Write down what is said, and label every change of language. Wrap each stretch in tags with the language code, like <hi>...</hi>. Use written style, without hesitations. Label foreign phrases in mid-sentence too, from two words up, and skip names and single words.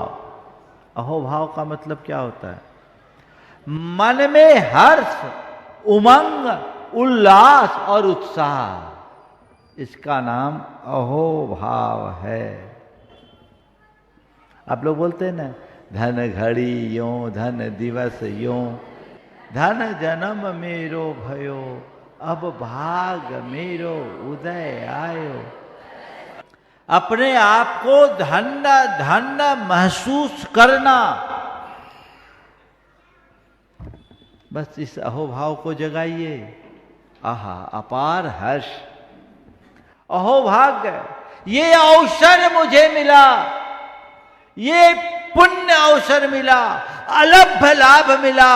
<hi>अहो भाव का मतलब क्या होता है? मन में हर्ष, उमंग, उल्लास और उत्साह, इसका नाम अहो भाव है। आप लोग बोलते हैं ना,</hi> <ne>धन घड़ी यो, धन दिवस यो, धन जन्म मेरो भयो, अब भाग मेरो उदय आयो।</ne> <hi>अपने आप को धन्य धन्य महसूस करना, बस इस अहोभाव को जगाइए। आहा, अपार हर्ष, अहोभाग्य, ये अवसर मुझे मिला, ये पुण्य अवसर मिला, अलभ्य लाभ मिला।</hi>